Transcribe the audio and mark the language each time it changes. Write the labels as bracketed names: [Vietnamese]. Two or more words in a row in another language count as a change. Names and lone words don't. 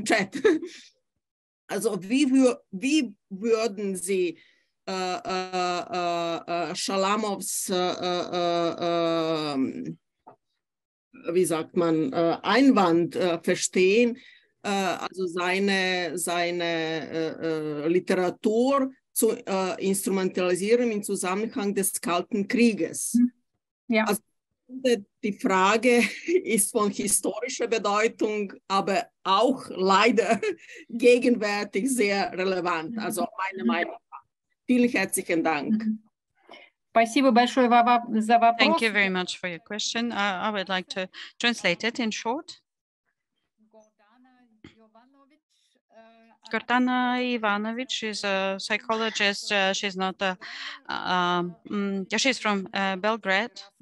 [German] Also wie würden Sie Schalamows, wie sagt man, Einwand verstehen, also seine Literatur zu instrumentalisieren im Zusammenhang des Kalten Krieges. Ja. Also die Frage ist von historischer Bedeutung, aber auch leider gegenwärtig sehr relevant. Also meine Meinung. Vielen herzlichen Dank. [Russian] Спасибо большое за вопрос. [English] Thank you very much for your question. I would like to translate it in short. Gordana Ivanovic is a psychologist. She's not a, she's from Belgrade.